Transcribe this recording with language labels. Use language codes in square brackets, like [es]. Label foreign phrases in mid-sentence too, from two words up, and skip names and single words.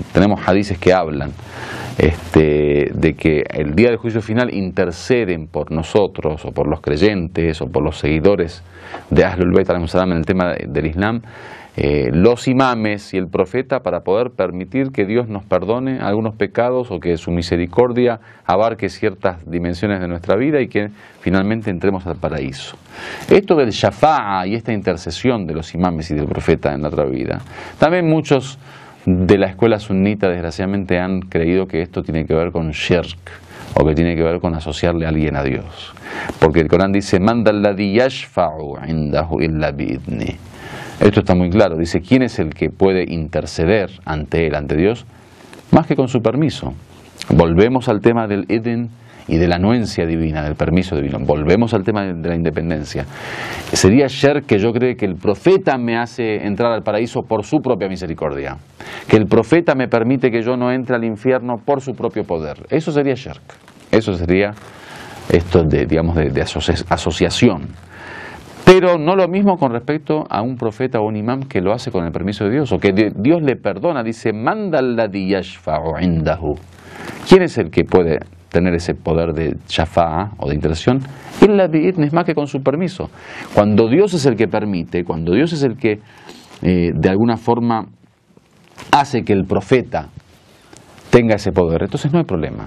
[es] Tenemos hadices que hablan de que el día del juicio final interceden por nosotros o por los creyentes o por los seguidores de [ar] أهل البيت عليهم السلام [es] en el tema del Islam, los imames y el profeta, para poder permitir que Dios nos perdone algunos pecados o que su misericordia abarque ciertas dimensiones de nuestra vida y que finalmente entremos al paraíso. Esto del shafa'a y esta intercesión de los imames y del profeta en la otra vida, también muchos de la escuela sunnita desgraciadamente han creído que esto tiene que ver con shirk o que tiene que ver con asociarle a alguien a Dios, porque el Corán dice [ar] "من ذا الذي يشفع عنده إلا بإذنه". [es] Esto está muy claro, dice, ¿quién es el que puede interceder ante él, ante Dios, más que con su permiso? Volvemos al tema del idhn y de la anuencia divina, del permiso divino. Volvemos al tema de la independencia. Sería shirk que yo cree que el profeta me hace entrar al paraíso por su propia misericordia, que el profeta me permite que yo no entre al infierno por su propio poder. Eso sería shirk. Eso sería esto de asociación. Pero no lo mismo con respecto a un profeta o un imam que lo hace con el permiso de Dios, o que Dios le perdona. Dice, [ar] "من ذا الذي يشفع عنده". [es] ¿Quién es el que puede tener ese poder de shafa'a o de intercesión? [ar] إلا بإذنه, [es] es más que con su permiso. Cuando Dios es el que permite, cuando Dios es el que de alguna forma hace que el profeta tenga ese poder, entonces no hay problema.